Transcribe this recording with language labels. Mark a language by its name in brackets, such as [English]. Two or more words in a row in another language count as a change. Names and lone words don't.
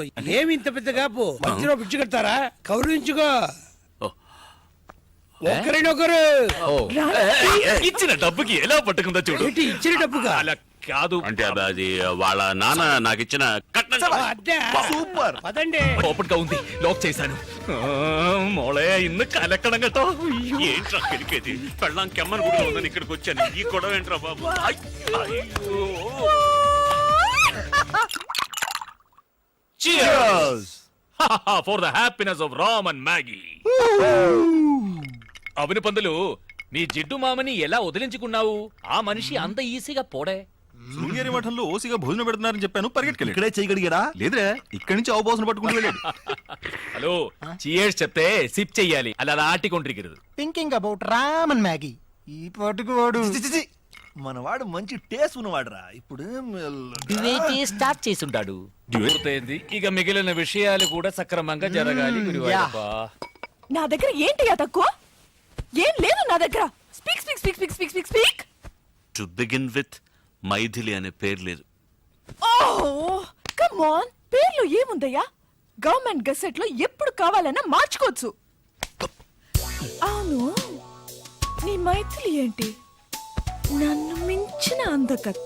[Telugu] ఏమి ఇంత పెద్ద గాపు? మధ్యలో పిచ్చి కడతారా? కౌరించుకో. ఒకరినొకరు. ఇచ్చిన డబ్బుకి ఎలా పట్టుకుందో చూడు. ఏంటి ఇచ్చిన డబ్బుగా? అలా కాదు అంటే అది వాళ్ళ నాన్న నాకు ఇచ్చిన కట్నం. సూపర్. పదండి. ఓపెన్ గా ఉంది, లాక్ చేశాను. [Malayalam] മോളെ ഇന്ന് കലക്കണം കേട്ടോ. [Telugu] ఏంట్రా కెలికేది? పెళ్ళాం కెమ్మని కూడా ఉందని ఇక్కడికి వచ్చాను. ఈ గొడవ ఏంట్రా బాబు? [English] Cheers for the happiness of Ram and Maggie. [Telugu] అవును పందులు, మీ జిడ్డు మామని ఎలా వదిలించుకున్నావు? ఆ మనిషి అంత ఈజీగా పోడే. శృంగేరి మఠంలో ఓసిగా భోజనం పెడుతున్నారని చెప్పాను, పరిగెట్టుకెళ్ళి. ఇక్కడే చేయగలిగాడా? లేదురా, ఇక్కడి నుంచి అవబోసన పట్టుకుని వెళ్ళాడు. హలో, చీయర్స్ చెప్తే సిప్ చెయ్యాలి, అలా ఆటికొండ్రికిరదు. [English] Thinking about Ram and Maggie. [Telugu] ఈ పాటుకు వాడు మనవాడు మంచి టేస్ట్ ఉన్నవాడురా. ఇప్పుడు స్టార్ట్ చేసుంటాడు. పూర్తయింది. ఇక మిగిలిన విషయాలు కూడా సక్రమంగా జరగాలి. గురువాయూరప్పా, నా దగ్గర ఏంటి తక్కువ? ఏం లేదు నా దగ్గర. [English] speak speak speak speak speak speak speak. to begin with [Telugu] మైథిలి అనే పేరు లేదు. [English] oh come on, [Telugu] పేర్లో ఏముందయ్యా? [English] government gazette [Telugu] లో ఎప్పుడు కావాలన్నా మార్చుకోవచ్చు. అవును, నీ మైథిలి ఏంటి? నన్ను మించిన అందకత్త